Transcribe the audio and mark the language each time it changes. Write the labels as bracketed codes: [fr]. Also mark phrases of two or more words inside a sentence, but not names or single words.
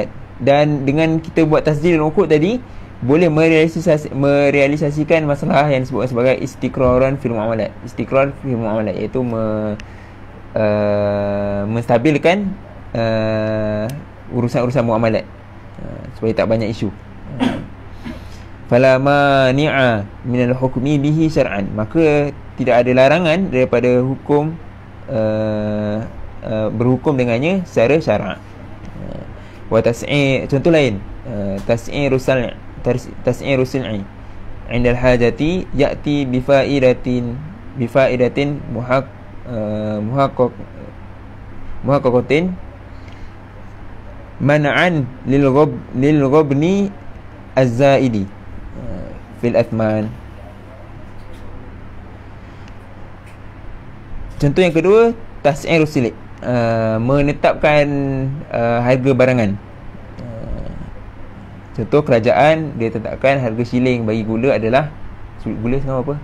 [ms] Dan dengan kita buat tasjil dan ukut tadi, boleh merealisasikan masalah yang disebut sebagai [ar] استقرارا في المعاملات. استقرار في المعاملات [ms] iaitu menstabilkan urusan-urusan muamalat, supaya tak banyak isu. [ar] فلا مانع من الحكم به شرعا, [ms] maka tidak ada larangan daripada hukum berhukum dengannya secara syarak. Wa contoh lain, [ar] تسعير السلع عند الحاجة يأتي بفائدة محققة منعا للغبن الزائد في الأثمان. [ms] Contoh yang kedua, [ar] تسعير السلع, [ms] menetapkan harga barangan. Contoh kerajaan dia tetapkan harga shilling bagi gula adalah, gula sekarang apa?